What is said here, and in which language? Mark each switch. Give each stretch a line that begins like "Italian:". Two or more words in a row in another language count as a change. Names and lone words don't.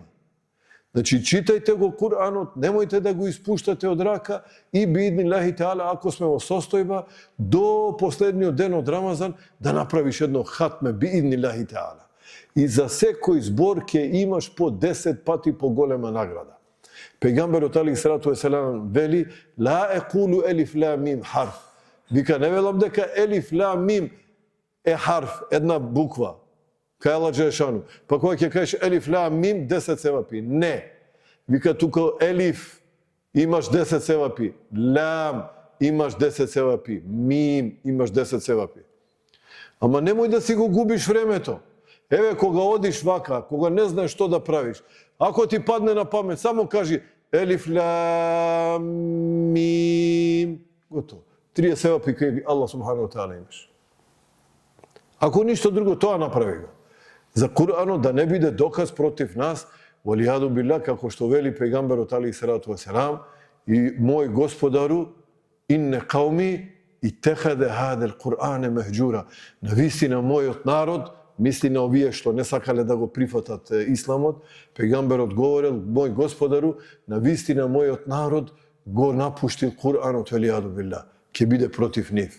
Macedonian: Значи, читајте го Куранот, немојте да го испуштате од рака и
Arabic: بإذن الله تعالى,
Macedonian: ако сме во состојба, до последниот ден од Рамазан, да направиш едно хатме
Arabic: بإذن الله تعالى.
Macedonian: И за секој збор ќе имаш по 10 пати поголема награда. Пејгамберот
Arabic: عليه الصلاة والسلام
Macedonian: вели,
Arabic: لا أقول ألف لام ميم حرف.
Macedonian: Вика, не велам дека
Arabic: ألف لام ميم
Macedonian: е харф, една буква. Кај
Arabic: الله جل شأنه.
Macedonian: Па кога ќе кажеш
Arabic: ألف لام ميم,
Macedonian: 10 севапи. Не. Вика, тука елиф имаш 10 севапи. Лам имаш 10 севапи. Мим имаш 10 севапи. Ама немој да си го губиш времето. Еве, кога одиш вака, кога не знаеш што да правиш, ако ти падне на памет, само кажи
Arabic: ألف لام ميم.
Macedonian: Готово. 3 севапи кај
Arabic: الله سبحانه وتعالى
Macedonian: имаш. Ако ништо друго, тоа направи го. За Куранот да не биде доказ против нас,
Arabic: والعياذ بالله,
Macedonian: како што вели пејгамберот
Arabic: عليه الصلاة والسلام,
Macedonian: и мој Господару,
Arabic: إن قومي اتخذوا هذا القرآن مهجورا.
Macedonian: Навистина мојот народ, мисли на овие што не сакале да го прифатат исламот, пејгамберот говорил, мој Господару, навистина мојот народ го напуштил Кур'анот,
Arabic: والعياذ بالله,
Macedonian: ќе биде против нив.